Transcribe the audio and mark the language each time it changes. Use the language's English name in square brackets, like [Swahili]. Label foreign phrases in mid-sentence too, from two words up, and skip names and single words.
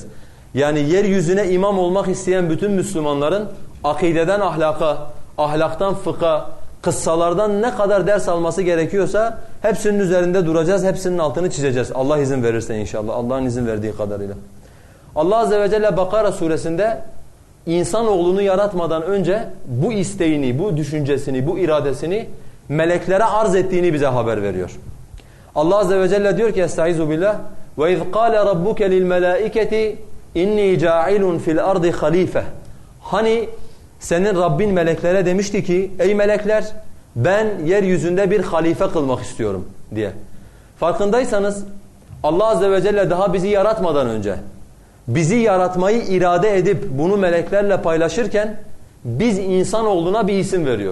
[Turkish] Yani yeryüzüne imam olmak isteyen bütün Müslümanların akideden ahlaka, ahlaktan fıkha, kıssalardan ne kadar ders alması gerekiyorsa hepsinin üzerinde duracağız, hepsinin altını çizeceğiz. Allah izin verirse inşallah, Allah'ın izin verdiği kadarıyla. Allah Azze ve Celle Bakara suresinde insanoğlunu yaratmadan önce bu isteğini, bu düşüncesini, bu iradesini meleklere arz ettiğini bize haber veriyor. Allah Azze ve Celle diyor ki [Arabic] أستعيذ بالله وَاِذْ قَالَ رَبُّكَ لِلْمَلَائِكَةِ اِنِّي جَاعِلٌ فِي الْأَرْضِ خَلِيفَةً [Turkish] Hani senin Rabbin meleklere demişti ki ey melekler ben yeryüzünde bir halife kılmak istiyorum diye. Farkındaysanız Allah Azze ve Celle daha bizi yaratmadan önce bizi yaratmayı irade edip bunu meleklerle paylaşırken biz insanoğluna bir isim veriyor.